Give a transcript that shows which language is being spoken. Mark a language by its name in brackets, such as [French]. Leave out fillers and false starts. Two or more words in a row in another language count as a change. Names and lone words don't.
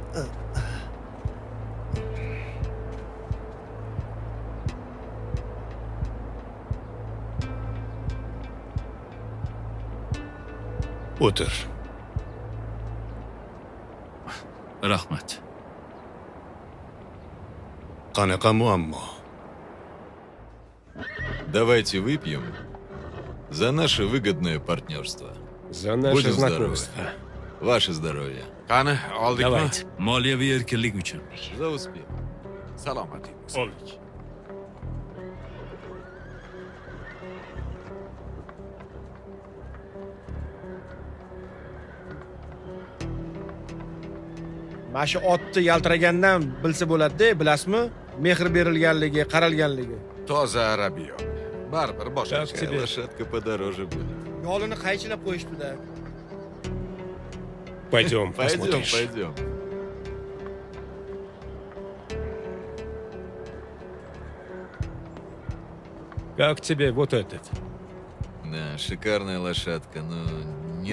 [Uzbek] O'tir. Rahmat. Qanaqa muammo? [Russian] Давайте выпьем за наше выгодное партнерство. За наше Будем знакомство. здоровы. Ваше здоровье. [Uzbek] Qani, oldikmi? [Russian] Давайте. [Uzbek] Moliyaviy erkinlik uchun. [Russian] За успех. [Uzbek] Salomatlik bo'lsin. Oldik. Mana shu otni yaltiragandan bilsa bo'ladi-da, bilasizmi? Mehr berilganligi, qaralganligi. Toza arabiyo. Baribir boshqacha. [Russian] Такая лошадка подороже будет. [Uzbek] Yo'lini qaychilab qo'yishdi-da. [Russian] Пойдем, Пойдем, посмотришь. пойдем. Как тебе вот этот? Да, шикарная лошадка, но не